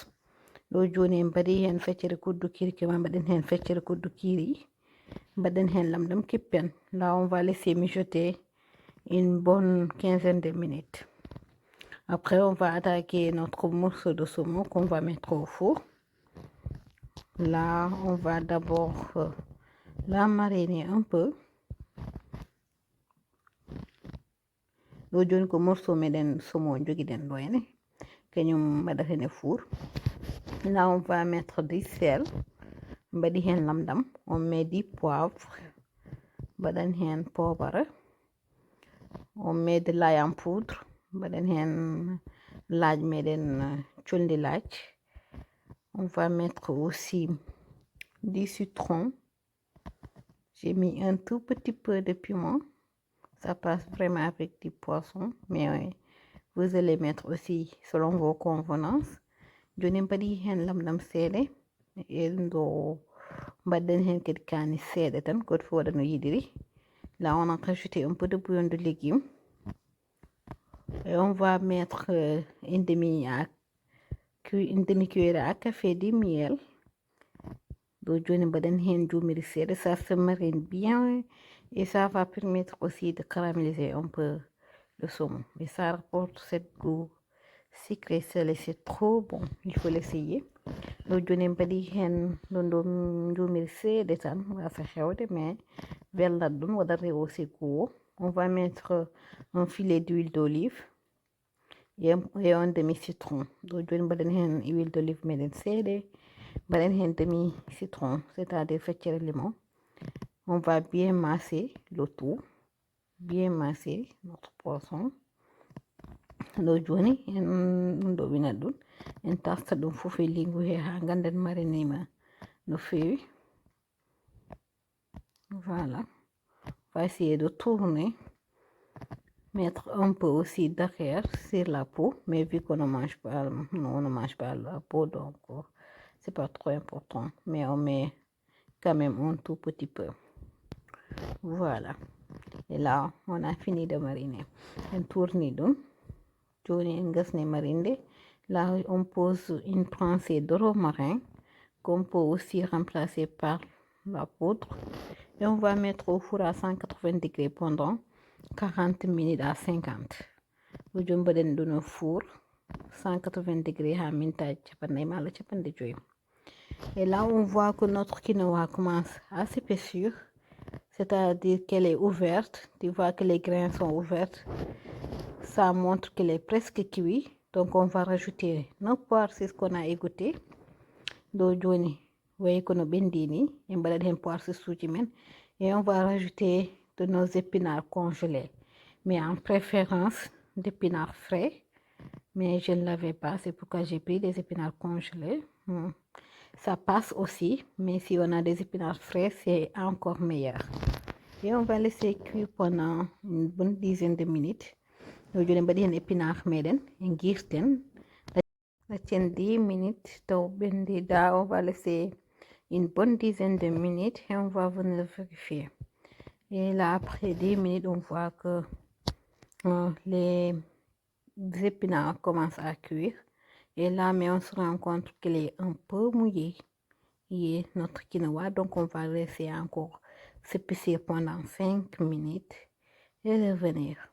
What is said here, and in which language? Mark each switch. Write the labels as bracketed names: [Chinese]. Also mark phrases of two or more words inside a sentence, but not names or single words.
[French] Là, on va laisser mijoter une bonne quinzaine de minutes. Après, on va attaquer notre morceau de saumon qu'on va mettre au four. Là, on va d'abord la mariner un peu. [Fula] Ko morceau meden saumon jogiden doyne kanyum badafene four. [French] Là, on va mettre du sel. [Fula] Mbadi hen lamdam. [French] On met du poivre. [Fula] Badan hen [French] poivre. On met de l'ail en poudre. [Fula] Badan hen laaj meden chundi laaj. [French] On va mettre aussi du citron. J'ai mis un tout petit peu de piment. Ça passe vraiment avec du poisson. Mais vous allez mettre aussi selon vos convenances. [Fula] Joni mbaɗi hen lamɗam seeɗa endo mbaɗɗen hen kadi kani seeɗa tan goto fof waɗa no yiɗiri. [French] Là on a rajouté un peu de bouillon de légumes et on va mettre une demi-cuillère à café de miel. [Fula] Donc joni mbaɗen hen jumiri seeɗa, [French] ça se marine bien et ça va permettre aussi de caraméliser un peu le saumon et ça rapporte cette goût sucré salé, c'est trop bon, il faut l'essayer. [Fula] Donc joni mbaɗi hen ɗo jumiri seeɗa tan wasa hewde mais welnat ɗum waɗat aussi goût. [French] On va mettre un filet d'huile d'olive et un demi citron. [Fula] Donc joni mbaɗen hen [French] huile d'olive [Fula] meɗen seeɗa, mbaɗen hen [French] demi citron, [Fula] c'est-à-dire feccere limon. [French] On va bien masser le tout, bien masser notre poisson. [Fula] ɗo joni en ɗo winat ɗum en tasta ɗum fof e lingu he ha ganden marinima no fewi. [French] Voilà, on va essayer de tourner, mettre un peu aussi d'arrière sur la peau, mais vu qu'on ne mange pas, on ne mange pas la peau, donc c'est pas trop important, mais on met quand même un tout petit peu. Voilà, et là on a fini de mariner. [Fula] En tourne ɗum joni en gasni marinde. [French] Là on pose une pincée de romarin qu'on peut aussi remplacer par la poudre et on va mettre au four à 180 degrés pendant 40 minutes à 50. [Fula] Ɗo joni mbaɗen ɗum no four 180 degrés ha mintaji capanɗe mala capanɗe joyyi. [French] Et là on voit que notre quinoa commence à s'épaissir, c'est-à-dire qu'elle est ouverte. Tu vois que les grains sont ouverts, ça montre qu'elle est presque cuite. Donc on va rajouter nos pois chiches qu'on a égoutté. [Fula] Do joni wayi kono bendini e mbaɗat hen [French] pois chiches [Fula] uji men [French] et on va rajouter de nos épinards congelés, mais en préférence d'épinards frais, mais je ne l'avais pas, c'est pourquoi j'ai pris des épinards congelés. Ça passe aussi, mais si on a des épinards frais c'est encore meilleur. Et on va laisser cuire pendant une bonne dizaine de minutes. [Fula] ɗo joni mbaɗi hen épinard meɗen en guirten laccen 10 minutes taw ɓendi. [French] Da on va laisser une bonne dizaine de minutes et on va venir vérifier. Et là après 10 minutes on voit que les épinards commencent à cuire. Et là mais on se rend compte qu'il est un peu mouillé et notre quinoa, donc on va laisser encore s'épaissir pendant 5 minutes et revenir.